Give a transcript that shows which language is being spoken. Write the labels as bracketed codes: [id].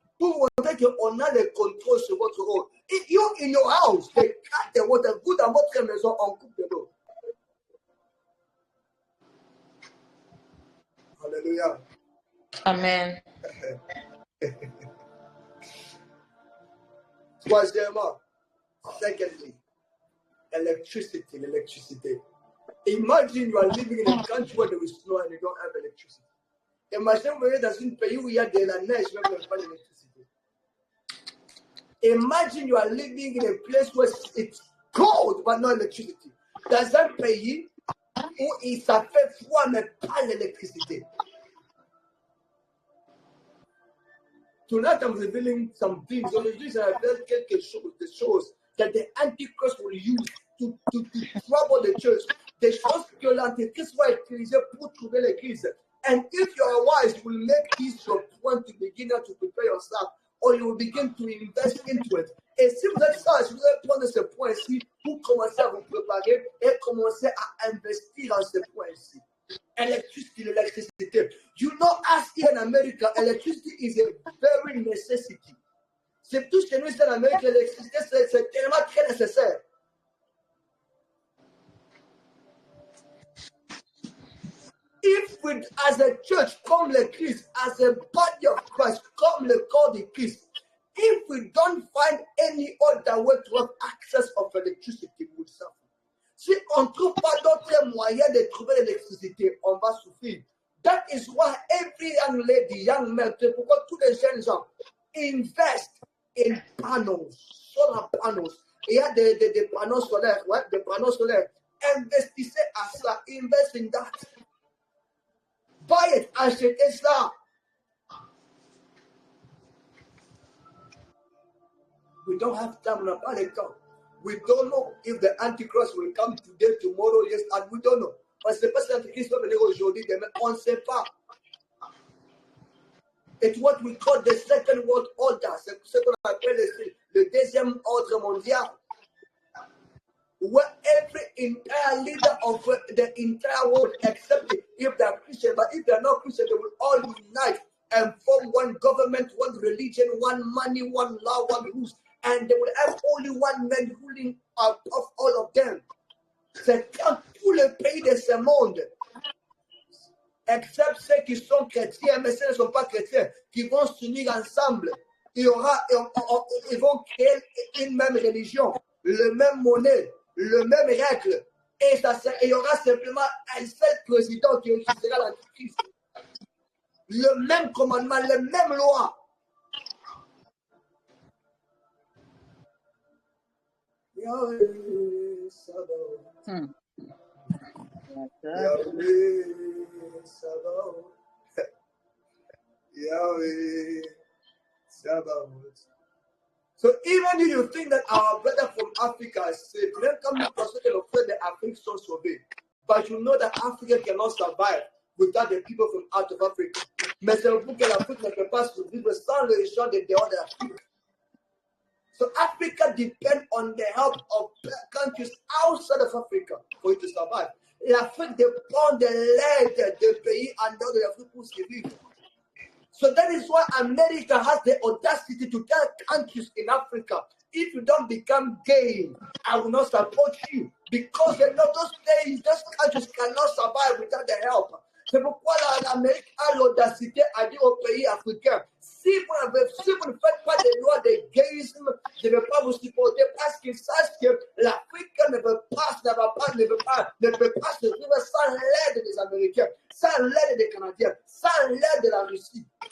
[fr] Pour montrer qu'on a le contrôle sur votre eau. [en] If you in your house, they cut the water. [fr] Vous dans votre maison, on coupe de l'eau. Hallelujah. Amen. Troisièmement, [en] secondly, [fr] l'électricité. [en] Imagine you are living in a country where there is snow and you don't have electricity. [fr] Imagine vous êtes dans un pays où il y a de la neige, mais vous n'avez pas d'électricité. [en] Imagine you are living in a place where it's cold but no electricity. [fr] Dans un pays où ça fait froid mais pas l'électricité. [en] Tonight I'm revealing some things. [fr] Aujourd'hui, je révèle quelque chose, des choses [en] that the Antichrist will use to trouble the church. [fr] Des choses que l'Antichrist va utiliser pour trouver l'Église. [en] And if you are wise, you will make this your point to begin to prepare yourself, or you will begin to invest into it. [fr] Et si vous êtes sage, vous allez prendre ce point-ci pour commencer à vous préparer et commencer à investir en ce point-ci. [en] Electricity. You know, as here in America, electricity is a very necessity. [fr] C'est tout chez nous ici en Amérique, l'électricité, c'est tellement très nécessaire. [en] If we, as a church, [fr] comme le Christ, [en] as a body of Christ, [fr] comme le corps de Christ, [en] if we don't find any other way to have access of electricity, we will suffer. [fr] Si on ne trouve pas d'autres moyens de trouver l'électricité, on va souffrir. [en] That is why every young lady, young man, [fr] pourquoi tous les jeunes gens [en] invest in panels, solar panels. [fr] Il y a des panneaux solaires, ouais, des panneaux solaires. Investissez à ça, [en] invest in that. Buy it, [fr] achetez ça. [en] We don't have time, [fr] on n'a pas le temps. [en] We don't know if the Antichrist will come today, tomorrow, yes, and we don't know. [fr] On ne sait pas si l'Antichrist va venir aujourd'hui, demain, on ne sait pas. [en] It's what we call the second world order. [fr] C'est ce qu'on appelle le deuxième ordre mondial. [en] Where every entire leader of the entire world, except if they are Christian, but if they are not Christian, they will all unite and form one government, one religion, one money, one law, one rules. And they will have only one man ruling of all of them. [fr] C'est quand tous les pays de ce monde, except ceux qui sont chrétiens, mais ceux qui ne sont pas chrétiens, qui vont s'unir ensemble, ils vont créer une même religion, le même monnaie, le même règle. Et il y aura simplement un seul président qui sera l'Antichrist. Le même commandement, la même loi. Yahweh Sabaoth. Yahweh Sabaoth. Yahweh Sabaoth. [en] So even if you think that our brother from Africa is safe, then come to consider the fact that Africa is so big. But you know that Africa cannot survive without the people from out of Africa. [fr] Mais c'est pour que l'Afrique ne peut pas survivre sans les gens de dehors de l'Afrique. [en] So Africa depends on the help of countries outside of Africa for it to survive. [fr] L'Afrique dépend de l'aide des pays en dehors de l'Afrique pour survivre. [en] So that is why America has the audacity to tell countries in Africa, if you don't become gay, I will not support you. Because they know those countries cannot survive without the help. [fr] C'est pourquoi l'Amérique a l'audacité à dire aux pays africains, si vous ne faites pas des lois de gaysisme, je ne vais pas vous supporter parce qu'ils sachent que l'Afrique ne peut pas se vivre sans l'aide des Américains, sans l'aide des Canadiens, sans l'aide de la Russie.